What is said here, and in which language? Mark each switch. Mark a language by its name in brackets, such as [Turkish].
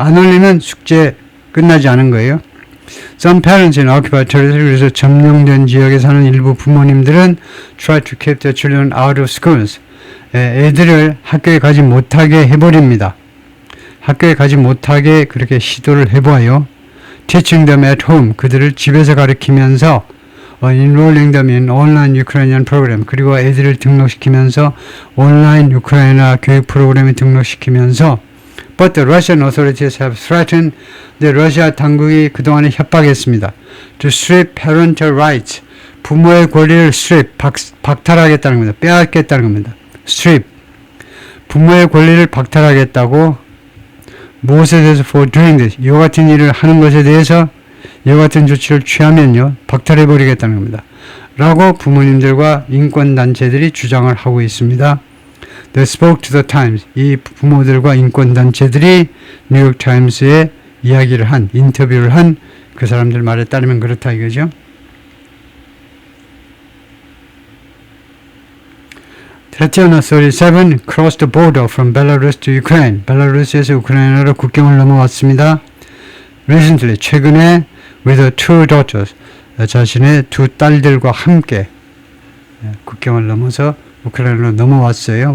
[Korean] 안 올리면 숙제 끝나지 않은 거예요. [English] Some parents in occupied territory, [Korean] 그래서 점령된 지역에 사는 일부 부모님들은 [English] try to keep their children out of schools. [Korean] 애들을 학교에 가지 못하게 해버립니다. 학교에 가지 못하게 그렇게 시도를 해보아요. [English] Teaching them at home, [Korean] 그들을 집에서 가르치면서 [English] enrolling them in online Ukrainian program, [Korean] 그리고 애들을 등록시키면서 온라인 우크라이나 교육 프로그램에 등록시키면서 [English] But the Russian authorities have threatened, [Korean] 러시아 당국이 그동안에 협박했습니다. [English] To strip parental rights, [Korean] 부모의 권리를 박탈하겠다는 겁니다. 빼앗겠다는 겁니다. strip, 부모의 권리를 박탈하겠다고. 무엇에 대해서 [English] for doing this, [Korean] 이와 같은 일을 하는 것에 대해서 이와 같은 조치를 취하면요, 박탈해버리겠다는 겁니다. 라고 부모님들과 인권단체들이 주장을 하고 있습니다. [English] They spoke to the Times. [Korean] 이 부모들과 인권단체들이 뉴욕타임스에 인터뷰를 한 그 사람들 말에 따르면 그렇다 이거죠. [English] Tatiana 37 crossed the border from Belarus to Ukraine. [Korean] 벨라루스에서 우크라이나로 국경을 넘어왔습니다. [English] Recently, [Korean] 최근에 [English] with her two daughters, [Korean] 자신의 두 딸들과 함께 국경을 넘어서 우크라이나로 넘어왔어요.